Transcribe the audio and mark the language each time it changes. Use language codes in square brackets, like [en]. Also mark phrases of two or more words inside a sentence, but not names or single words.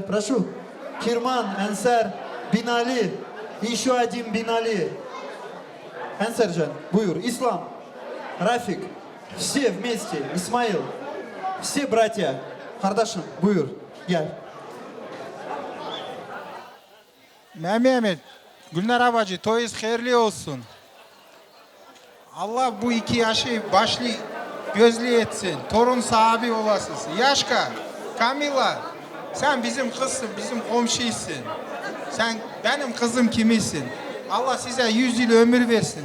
[ru] Прошу. Кирман, Энсер, Бинали. И еще один Бинали. Энсерджан, Буюр, Ислам, Рафик. Все вместе. Исмаил. Все братья. Хардашин, Буюр. Я. [tr] Mehmet, Gülnar bacı, toyunuz hayırlı olsun. Allah bu 2 yaşı başlı gözlü etsin. Torun sahibi olasınız. Yaşka, Kamila, sen bizim kızsın, bizim komşuysun. Sen benim kızım kimisin? Allah size 100 yıl ömür versin.